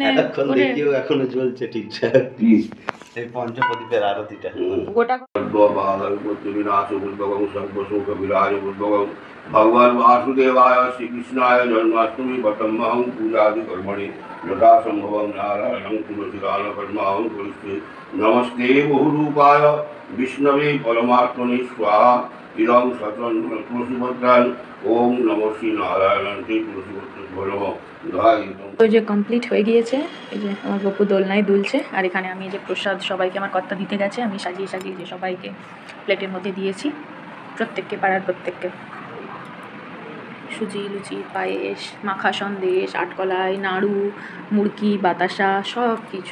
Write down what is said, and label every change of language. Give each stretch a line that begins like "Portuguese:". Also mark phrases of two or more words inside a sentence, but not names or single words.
Bangla: এখনো চলছে ঠিকঠাক। এই পঞ্চপ্রদীপের আরতিটা গোটা
Sanskrit: भगवान वासुदेवाय श्री कृष्णाय जन्माष्टमी पटमहं पूजादि कर्मणि यथा संभवं नारायणं तुलसीदान कर्माहं करिष्ये। नमस्ते बहुरूपाय विष्णवे परमात्मने स्वाहा। इदं सतं तुलसीपत्राय ओम नमः श्री नारायण तुलसीपत्र नमः।
Bangla: ওই যে কমপ্লিট হয়ে গিয়েছে, এই যে আমার গপু দোলনায় দুলছে। আর এখানে আমি যে প্রসাদ সবাইকে আমার কর্তা দিতে গেছে, আমি সাজিয়ে সাজিয়ে যে সবাইকে প্লেটের মধ্যে দিয়েছি, প্রত্যেককে পাড়ার প্রত্যেককে। সুজি, লুচি, পায়েস, মাখা সন্দেশ, আটকলাই, নাড়ু, মুড়কি, বাতাসা, সব কিছু।